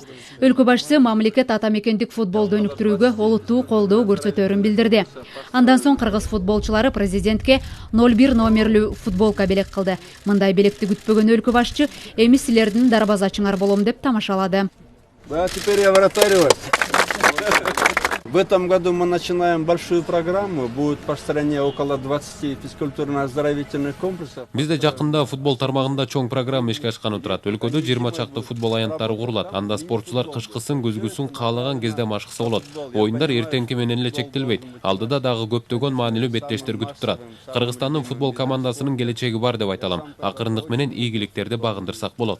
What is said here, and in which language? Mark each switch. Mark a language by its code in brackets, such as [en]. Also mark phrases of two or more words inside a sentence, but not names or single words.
[ky] Өлкө башчысы мамлекет ата мекендик футболду өнүктүрүүгө олуттуу колдоо көрсөтөөрүн билдирди. Андан соң кыргыз футболчулары президентке 01 номерлүү футболка белек кылды. Мындай белекти күтпөгөн өлкө башчы эми силердин дарбазачыңар болом деп тамашалады. [ru] Да, теперь я вратарь. В этом году мы начинаем большую программу. Будет по стране около 20 физкультурно-оздоровительных комплексов. [ky] Бизде жакында футбол тармагында чоң программа ишке ашканы турат. Өлкөдө 20 чакты футбол аянттары курулат. Анда спортчулар кышкысын, күзгүсүн каалаган кезде машыкса болот. Оюндар эртеңки менен эле чектелбейт. Алдыда дагы көптөгөн маанилүү беттештер күтүп турат. Кыргызстандын футбол командасынын келечеги бар деп айталам. Акырындык менен ийгиликтерди багындырсак болот.